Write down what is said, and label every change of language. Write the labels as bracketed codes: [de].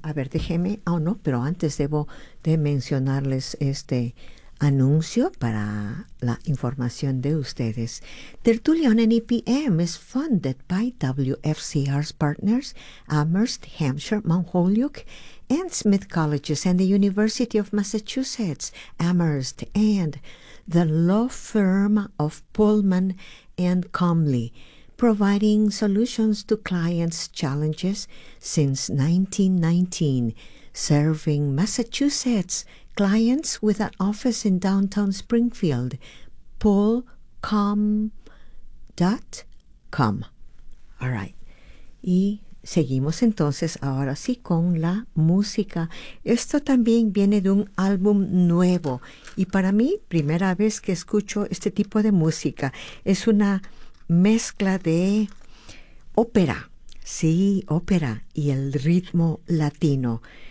[es] A ver, déjeme, no, pero antes debo de mencionarles este anuncio para la información de ustedes. [en] Tertulia on NEPM is funded by WFCR's partners, Amherst, Hampshire, Mount Holyoke, and Smith Colleges, and the University of Massachusetts, Amherst, and the law firm of Pullman and Comley, providing solutions to clients' challenges since 1919, serving Massachusetts clients with an office in downtown Springfield, pullcom.com. All right. [es] Y seguimos entonces ahora sí con la música. Esto también viene de un álbum nuevo. Y para mí, primera vez que escucho este tipo de música. Es una mezcla de ópera, sí, ópera y el ritmo latino.